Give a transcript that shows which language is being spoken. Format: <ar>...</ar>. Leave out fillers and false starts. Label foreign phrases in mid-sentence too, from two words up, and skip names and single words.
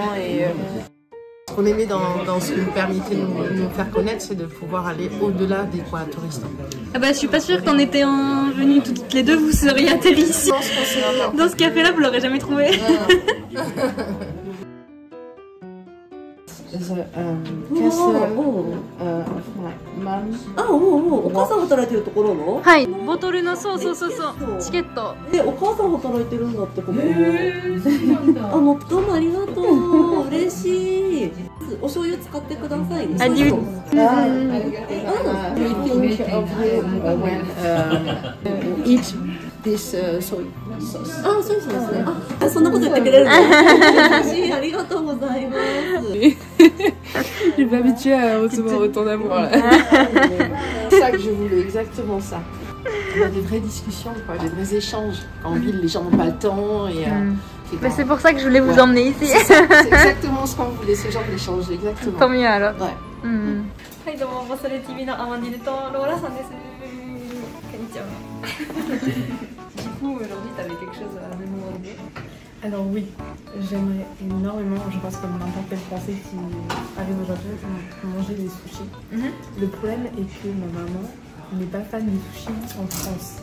<fr>Ce qu'on aimait dans ce que nous permettait de nous faire connaître, c'est de pouvoir aller au-delà des coins touristes. Ah bah, je suis pas sûre qu'en étant venues toutes les deux, vous seriez atterri ici. Dans ce café-là, vous l'aurez jamais trouvé. Castle,</fr> <ja>お母さん働いてるところの？はい、ボトルのそうチケット。お母さん働いてるんだってここ。どうもありがとう。嬉しい。お醤油使ってくださいね。あ、りゅう。</ja> <en>We think of you when eat this soy sauce.</en> <ja>あ、そうですね。あ、そんなこと言ってくれるの？嬉しい、ありがとうございます。</ja> <fr>Je suis pas habituée à recevoir autant d'amour. C'est ça que je voulais, exactement ça. On a des vraies discussions, quoi, des vrais échanges. En ville, les gens n'ont pas le temps et. Mais c'est pour ça que je voulais vous emmener ici. C'est exactement ce qu'on voulait, ce genre d'échange, exactement. Tant mieux alors. Ouais.</fr> <ja>はい、どうも、ボスレ TV のアマンディルとローラさんです。こんにちは。</ja> <fr>Du coup, aujourd'hui, tu avais quelque chose à nous demander? Alors oui, j'aimerais énormément, je pense comme n'importe quel Français qui arrive au Japon, manger des sushis. Le problème est que ma maman n'est pas fan du sushi en France.</fr>